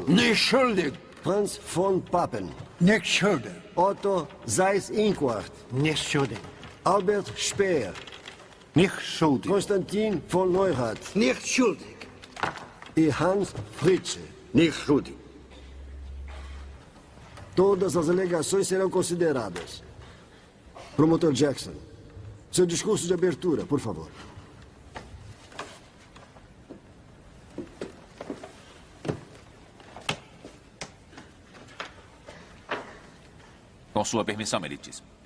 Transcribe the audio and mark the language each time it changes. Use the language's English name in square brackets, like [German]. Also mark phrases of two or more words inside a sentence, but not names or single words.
[German] Nicht schuldig. [Portuguese] Franz von Papen. [German] Nicht schuldig. [Portuguese] Otto Seyss-Inquart. [German] Nicht schuldig. [Portuguese] Albert Speer. [German] Nicht schuldig. [Portuguese] Konstantin von Neurath. [German] Nicht schuldig. [Portuguese] E Hans Fritzsche. [German] Nicht schuldig. [Portuguese] Todas as alegações serão consideradas. Promotor Jackson, seu discurso de abertura, por favor. Com sua permissão, meritíssimo.